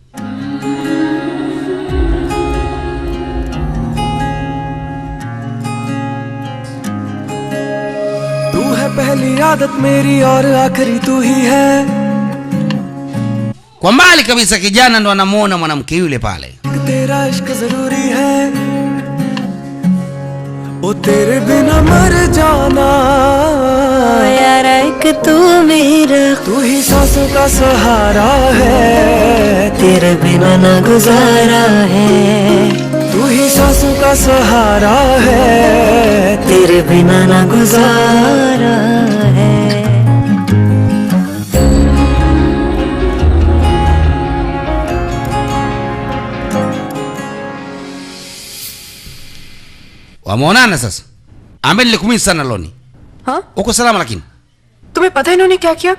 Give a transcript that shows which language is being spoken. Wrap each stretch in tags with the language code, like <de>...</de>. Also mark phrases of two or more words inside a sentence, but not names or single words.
<hi>तू है पहली आदत मेरी और आखिरी तू ही है.</hi> <sw>Kwa mbali kabisa kijana ndo anamuona mwanamke yule pale.</sw> <hi>तेरा इश्क जरूरी है. ओ तेरे बिना मर जाना यार एक तू मेरा. तू ही सांसों का सहारा है. तेरे बिना ना गुजारा है. तू ही सांसों का सहारा है. तेरे बिना ना गुजारा है.</hi> <sw>Wameonana sasa. Ambaye nilikumisi sana Loni.</sw> <hi>हाँ?</hi> <sw>Uko salama lakini?</sw> <hi>तुम्हें पता है इन्होंने क्या किया?</hi>